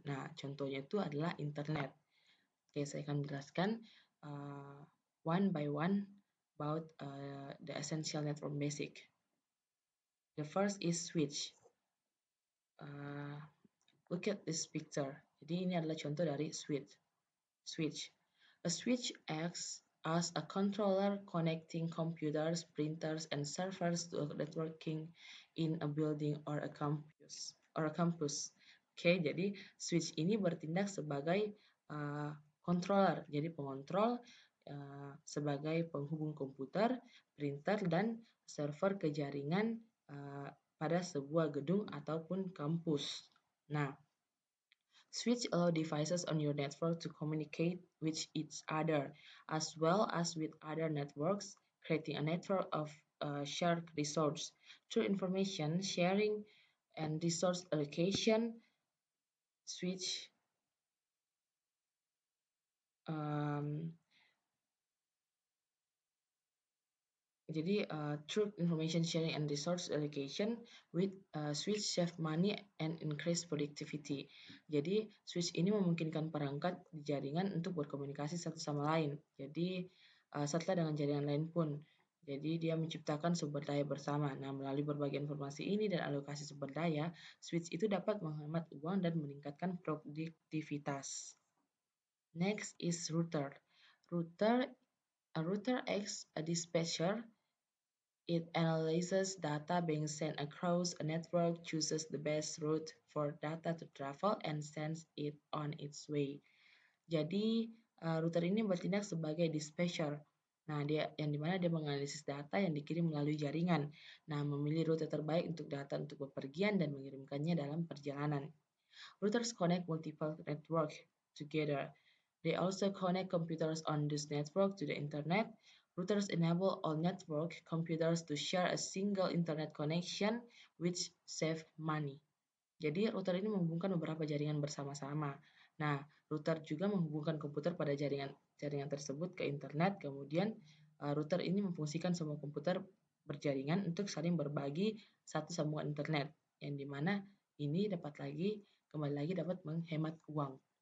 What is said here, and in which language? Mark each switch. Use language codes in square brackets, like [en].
[id] Nah, contohnya itu adalah internet. Oke, saya akan menjelaskan [en] one by one about the essential network basic. The first is switch. Look at this picture. [id] Jadi ini adalah contoh dari switch. [en] A switch acts as a controller connecting computers, printers, and servers to a networking in a building or a campus. [id] Oke, jadi switch ini bertindak sebagai controller, jadi pengontrol sebagai penghubung komputer, printer, dan server ke jaringan pada sebuah gedung ataupun kampus. [en] Nah, switch allow devices on your network to communicate with each other, as well as with other networks, creating a network of shared resources. Through information sharing and resource allocation, switch Jadi, through information sharing and resource allocation, with switch save money and increase productivity. [id] Jadi, switch ini memungkinkan perangkat di jaringan untuk berkomunikasi satu sama lain. Jadi, serta dengan jaringan lain pun. Jadi, dia menciptakan sumber daya bersama. Nah, melalui berbagai informasi ini dan alokasi sumber daya, switch itu dapat menghemat uang dan meningkatkan produktivitas. [en] Next is router. A router acts a dispatcher. It analyzes data being sent across a network, chooses the best route for data to travel, and sends it on its way. [id] Jadi, router ini bertindak sebagai dispatcher. Nah, yang dimana dia menganalisis data yang dikirim melalui jaringan. Nah, memilih rute terbaik untuk data untuk bepergian dan mengirimkannya dalam perjalanan. [en] Routers connect multiple networks together. They also connect computers on this network to the internet. Routers enable all network computers to share a single internet connection, which save money. [id] Jadi, router ini menghubungkan beberapa jaringan bersama-sama. Nah, router juga menghubungkan komputer pada jaringan tersebut ke internet. Kemudian, router ini memfungsikan semua komputer berjaringan untuk saling berbagi satu sambungan internet, yang dimana ini kembali lagi dapat menghemat uang.